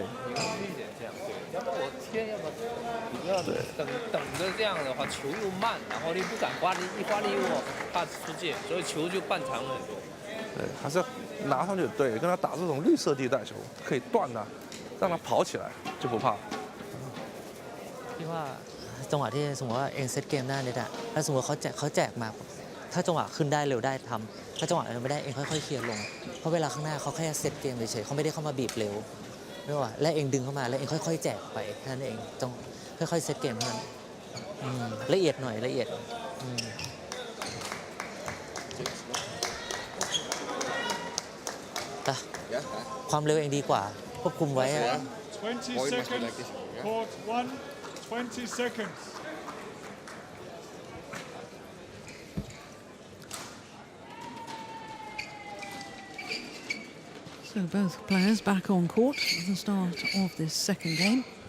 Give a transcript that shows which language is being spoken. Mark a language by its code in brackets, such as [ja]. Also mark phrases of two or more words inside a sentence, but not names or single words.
[zh] 迎出去一点这样，对，要不然我贴，要不然你不要等着这样的话，球又慢，然后你不敢发力，一发力我怕出界，所以球就半长了很多。对，还是要拿上去，对，跟他打这种绿色地带球，可以断他，让他跑起来， 就不怕。 [th] พี่ว่าจังหวะที่สมมติว่าเองเซตเกมหน้าเน็ตอะถ้าสมมติเขาแจกมาถ้าจังหวะขึ้นได้เร็วได้ทำถ้าจังหวะไม่ได้เองค่อยๆเคลียร์ลงเพราะเวลาข้างหน้าเขาแค่เซตเกมเฉยๆเขาไม่ได้เข้ามาบีบเร็วไม่ว่าและเองดึงเข้ามาแล้วเองค่อยๆแจกไปแค่นั้นเองต้องค่อยๆเซตเกมเท่านั้นละเอียดหน่อยละเอียดแต่ [en] Yeah. [th] ความเร็วเองดีกว่าควบคุมไว้ [en] 20 Boy must be seconds. like this. Yeah. Court 1, 20 seconds. So both players back on court at the start of this second game.